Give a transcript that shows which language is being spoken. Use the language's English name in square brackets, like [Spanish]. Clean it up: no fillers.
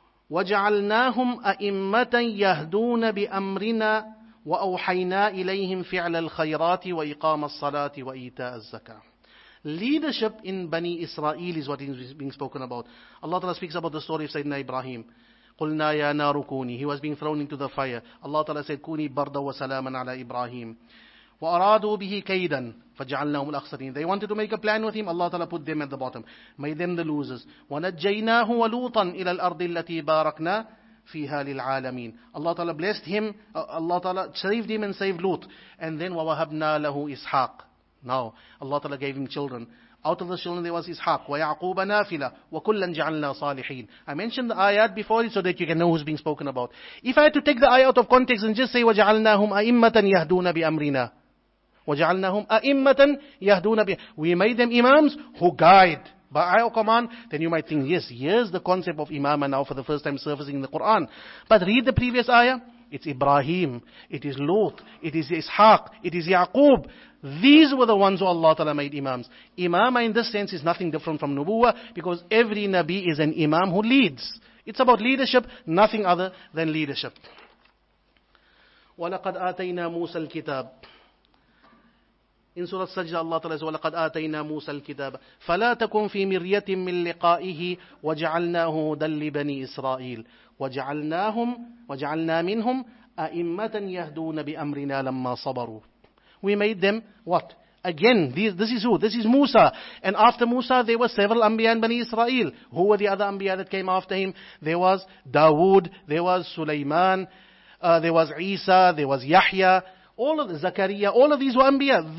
[Arabic] وَجَعَلْنَاهُمْ أَئِمَّةً يَهْدُونَ بِأَمْرِنَا وَأَوْحَيْنَا إِلَيْهِمْ فِعْلَ الْخَيْرَاتِ وَإِقَامَ الصَّلَاةِ وَإِيتَاءَ الزَّكَاةِ. [English] Leadership in Bani Israel is what is being spoken about. Allah Ta'ala speaks about the story of Sayyidina Ibrahim. [Arabic] قُلْنَا يَا نَارُ كُونِي. [English] He was being thrown into the fire. Allah Ta'ala said, [Arabic] كُونِي بَرْدًا وَسَلَامًا عَلَى إِبْرَاهِيمَ وَأَرَادُوا بِهِ كَيْدًا فَجَعَلْنَاهُمُ الْأَخْسَرِينَ. [English] They wanted to make a plan with him. Allah Ta'ala put them at the bottom, made them the losers. [Arabic] وَنَجَّيْنَاهُ وَلُوطًا إِلَى الْأَرْضِ الَّتِي بَارَكْنَا فِيهَا لِلْعَالَمِينَ. [English] Allah Ta'ala blessed him. Allah Ta'ala saved him and saved Lut. And then [Arabic] وَوَهَبْنَا لَهُ إِسْحَاقَ. [English] Now Allah Ta'ala gave him children. Out of the children there was Ishaq, [Arabic] وَيَعْقُوبَ نَافِلَةً وَكُلًّا جَعَلْنَا صَالِحِينَ. [English] I mentioned the ayat before it so that you can know who's being spoken about. If I had to take the ayat out of context and just say [Arabic] وَجَعَلْنَاهُمْ أَئِمَّةً يَهْدُونَ بِأَمْرِنَا وَجَعَلْنَاهُمْ أَئِمَّةً يَهْدُونَ [English] we made them Imams who guide by our command, then you might think, yes, here's the concept of Imamah now for the first time surfacing in the Quran. But read the previous ayah. It's Ibrahim, it is Lut, it is Ishaq, it is Yaqub. These were the ones who Allah Ta'ala made Imams. Imamah in this sense is nothing different from Nubuwah, because every Nabi is an Imam who leads. It's about leadership, nothing other than leadership. [Arabic] وَلَقَدْ آتَيْنَا مُوسَى الْكِتَابِ. [English] In Surah Sajda, Allah Ta'ala says, [Arabic] وَلَقَدْ آتَيْنَا مُوسَى الْكِتَابَ فَلَا تَكُنْ فِي مِرْيَةٍ مِّن لِقَائِهِ وَجَعَلْنَاهُ هُدًى لِبَنِي إِسْرَائِيلَ وَجَعَلْنَا مِنْهُمْ أَئِمَّةً يَهْدُونَ بِأَمْرِنَا لَمَّا صَبَرُوا. [English] We made them what? Again, this is who? This is Musa. And after Musa, there were several Anbiya in Bani Israel. Who were the other Anbiya that came after him? There was Dawood, there was Sulaiman, there was Isa, there was Yahya, all of the Zakaria, all of these were Anbiya.